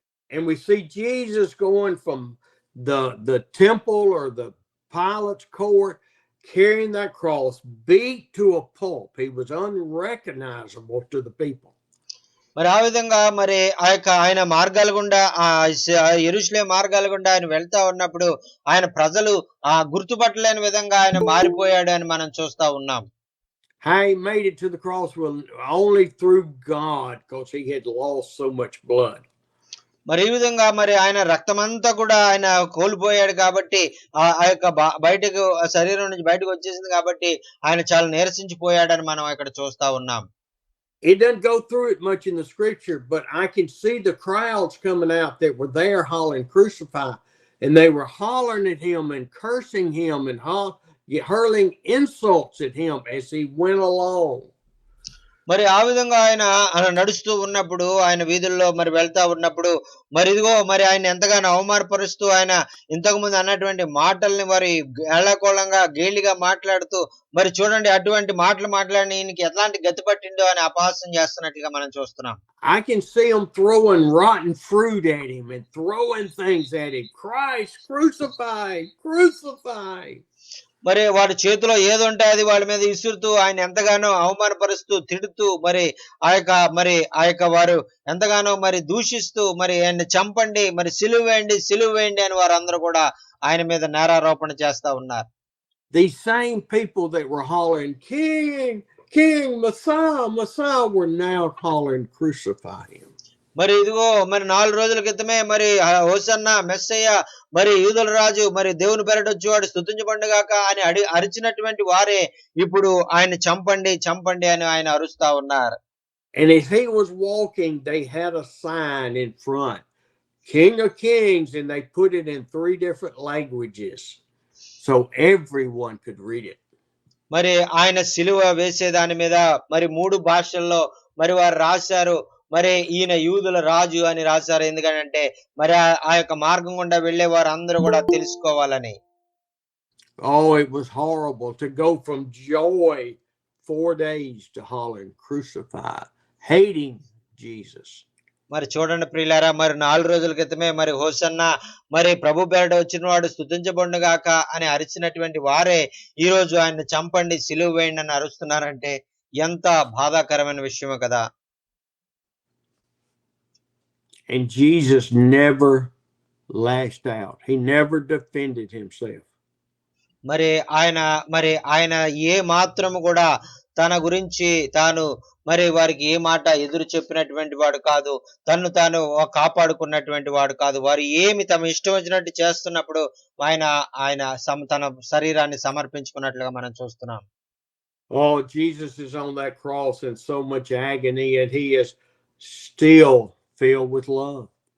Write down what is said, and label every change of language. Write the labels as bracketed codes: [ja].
[en] And we see Jesus going from the temple or the Pilate's court carrying that cross beat to a pulp. He was unrecognizable to the people. [te] మరి ఆ విధంగా మరి ఆ యొక్క ఆయన మార్గాల గుండా యెరూషలేము మార్గాల గుండా ఆయన వెళ్తా ఉన్నప్పుడు ఆయన ప్రజలు గుర్తుపట్టలేని విధంగా ఆయన మారిపోయాడు అని మనం చూస్తా ఉన్నాం. [en] How he made it to the cross was only through God, because he had lost so much blood. [te] మరి ఈ విధంగా మరి ఆయన రక్తమంతా కూడా ఆయన కోల్పోయాడు కాబట్టి ఆ యొక్క బయటకు శరీరం నుంచి బయటకు వచ్చేసింది కాబట్టి ఆయన చాలా నీరసించిపోయాడని మనం ఇక్కడ చూస్తా ఉన్నాం. [en] It doesn't go through it much in the scripture, but I can see the crowds coming out that were there hollering, "Crucify." And they were hollering at him and cursing him and hurling insults at him as he went along. [te] మరి ఆ విధంగా ఆయన నడుస్తూ ఉన్నప్పుడు, ఆయన వీధుల్లో మరి వెళ్తా ఉన్నప్పుడు, మరి ఇదిగో మరి ఆయన ఎంతగానో అవమానపరుస్తూ, ఆయన ఇంతకు ముందు అన్నటువంటి మాటల్ని మరి ఏళాకోళంగా గేలిగా మాట్లాడుతూ, మరి చూడండి అటువంటి మాటలు మాట్లాడిన ఈయనకి ఎట్లాంటి గతి పట్టిందో అని అపహాస్యం చేస్తున్నట్లుగా మనం చూస్తున్నాం. [en] I can see them throwing rotten fruit at him and throwing things at him. "Christ, crucify, crucify." [te] మరి వాడి చేతిలో ఏదుంటే అది వాళ్ళ మీద విసురుతూ, ఆయన ఎంతగానో అవమానపరుస్తూ, తిడుతూ, మరి ఆ యొక్క వారు ఎంతగానో మరి దూషిస్తూ, మరి ఆయన్ని చంపండి, మరి సిలువ వేయండి అని వారందరూ కూడా ఆయన మీద నేరారోపణ చేస్తా ఉన్నారు. [en] These same people that were hollering, "King, King, Messiah, Messiah," were now hollering, "Crucify him." [te] మరి ఇదిగో మరి 4 రోజుల క్రితమే మరి హోసన్నా, మెస్సయ్య, మరి యూదుల రాజు, మరి దేవుని పేరట వచ్చేవాడు స్తుతించబడుగాక అని అరిచినటువంటి వారే ఇప్పుడు ఆయన చంపండి అని ఆయన అరుస్తా ఉన్నారు. [en] And as he was walking, they had a sign in front, "King of Kings," and they put it in 3 different languages so everyone could read it. [te] మరి ఆయన సిలువ వేసే దాని మీద మరి 3 భాషల్లో మరి వారు రాశారు. మరి ఈయన యూదుల రాజు అని రాశారు. ఎందుకంటే మరి ఆ యొక్క మార్గం గుండా వెళ్లే వారు అందరూ కూడా తెలుసుకోవాలని. [en] Oh, it was horrible to go from joy 4 days to hollering, "Crucify," hating Jesus. [te] మరి చూడండి ప్రియులారా, మరి 4 రోజుల క్రితమే మరి హోసన్నా, మరి ప్రభు పేరట వచ్చిన వాడు స్తుతించబడుగాక అని అరిచినటువంటి వారే ఈ రోజు ఆయన చంపండి, సిలువ వేయండి అని అరుస్తున్నారంటే ఎంత బాధాకరమైన విషయమో కదా. [en] And Jesus never lashed out. He never defended himself. [te] మరి ఆయన ఏ మాత్రం కూడా తన గురించి తాను మరి వారికి ఏ మాట ఎదురు చెప్పినటువంటి వాడు కాదు. తాను కాపాడుకున్నటువంటి వాడు కాదు. వారు ఏమి తమ ఇష్టం వచ్చినట్టు చేస్తున్నప్పుడు ఆయన తన శరీరాన్ని సమర్పించుకున్నట్లుగా మనం చూస్తున్నాం. [en] Oh, Jesus is on that cross in so much agony, and he is still filled with love.